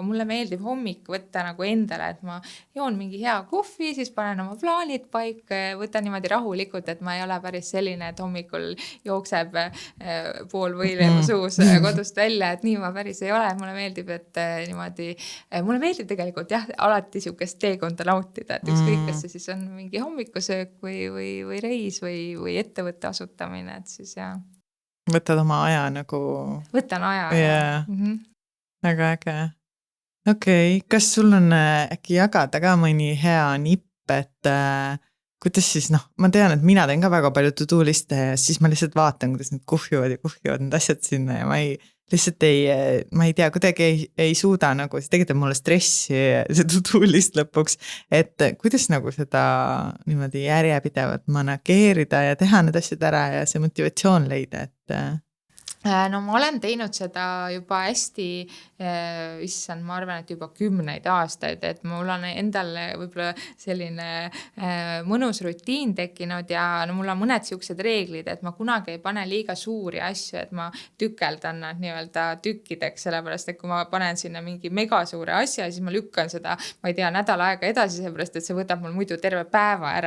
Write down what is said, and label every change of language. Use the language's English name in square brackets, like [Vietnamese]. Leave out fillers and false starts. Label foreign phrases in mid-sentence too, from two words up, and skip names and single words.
[Estonian] mulle meeldib hommik võtta nagu endale, et ma joon mingi hea kohvi, siis panen oma plaanid paika ja võtan niimoodi rahulikult, et ma ei ole päris selline, et hommikul jookseb pool võileiva suus kodust välja, et nii ma päris ei ole, mulle meeldib, et niimoodi, mulle meeldib tegelikult jah, alati siukest teekonda nautida, et ükskõik, kas see siis on mingi hommikusöök või reis või ettevõtte asutamine, et siis jah. Võtad oma aja nagu... Võtan aja. Yeah. Väga äge. Okei, kas sul on äkki jagada ka mõni hea nipp, et kuidas siis, ma tean, et mina teen ka väga palju to-do liste ja siis ma lihtsalt vaatan, kuidas need kuhjuvad need asjad sinna ja ma ei tea, kuidagi ei suuda nagu, see tegelikult mulle stressi see to-do list lõpuks, et kuidas nagu seda niimoodi järjepidevalt manageerida ja teha need asjad ära ja see motivatsioon leida, et No ma olen teinud seda juba hästi, issand, ma arvan, et juba 10 aastaid, et mul on endal võib-olla selline mõnus rutiin tekkinud ja no mul on mõned siuksed reeglid, et ma kunagi ei pane liiga suuri asju, et ma tükeldan nad nii-öelda tükkideks, sellepärast, et kui ma panen sinna mingi mega suure asja, siis ma lükkan seda, ma ei tea, nädal aega edasi, sellepärast, et see võtab mul muidu terve päeva ära.